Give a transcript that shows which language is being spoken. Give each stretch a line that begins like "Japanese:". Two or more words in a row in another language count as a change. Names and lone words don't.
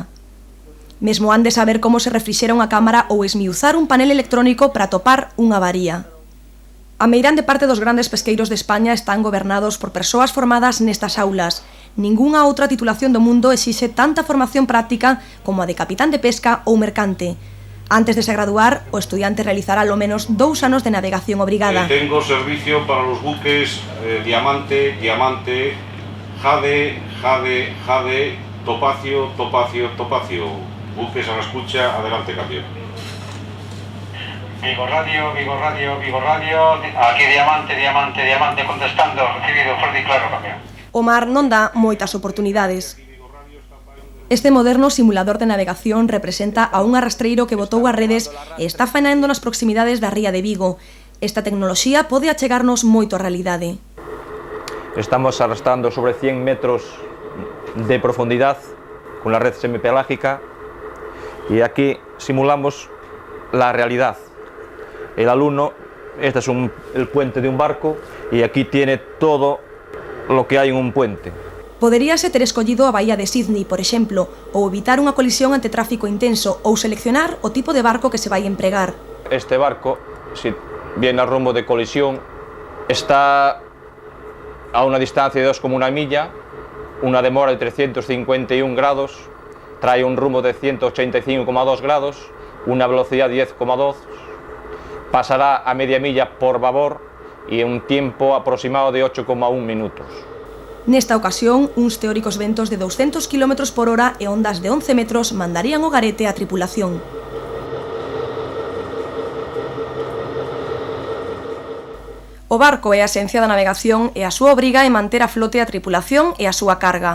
Galician: Mesmo han de saber como se refrixera unha cámara ou esmiuzar un panel electrónico para topar unha avaría. A meirande parte dos grandes pesqueiros de España están gobernados por persoas formadas nestas aulas. Ningunha outra titulación do mundo exixe tanta formación práctica como a de capitán de pesca ou mercante. Antes de se graduar, o estudiante realizará lo menos 2 anos de navegación obrigada.
Spanish: Tengo servicio para los buques Diamante, Diamante, Jade, Jade, Jade, Topacio, Topacio, Topacio. Buques a la escucha, adelante cambio. Vigo Radio, Vigo Radio, Vigo Radio, aquí Diamante, Diamante, Diamante, contestando, recibido, fuerte y claro, cambio.
Galician: O mar non dá moitas oportunidades. Este moderno simulador de navegación representa a un arrastreiro que botou as redes e está faenando nas proximidades da ría de Vigo. Esta tecnoloxía pode achegarnos moito a realidade.
Spanish: Estamos arrastrando sobre 100 metros de profundidad con la red semipelágica y aquí simulamos la realidad. El alumno, este es el puente de un barco y aquí tiene todo lo que hay en un puente.
Galician: Poderíase ter escollido a Bahía de Sydney, por exemplo, ou evitar unha colisión ante tráfico intenso ou seleccionar o tipo de barco que se vai empregar. Este barco,
Spanish: si viene al rumbo de colisión, está a una distancia de 2,1 milla, una demora de 351 grados, trae un rumbo de 185,2 grados, una velocidad de 10,2, pasará a media milla por babor e un tiempo aproximado de 8,1 minutos.
Galician: Nesta ocasión, uns teóricos ventos de 200 km por hora e ondas de 11 metros mandarían o garete á tripulación. O barco é a esencia da navegación e a súa obriga é manter a flote a tripulación e a súa carga.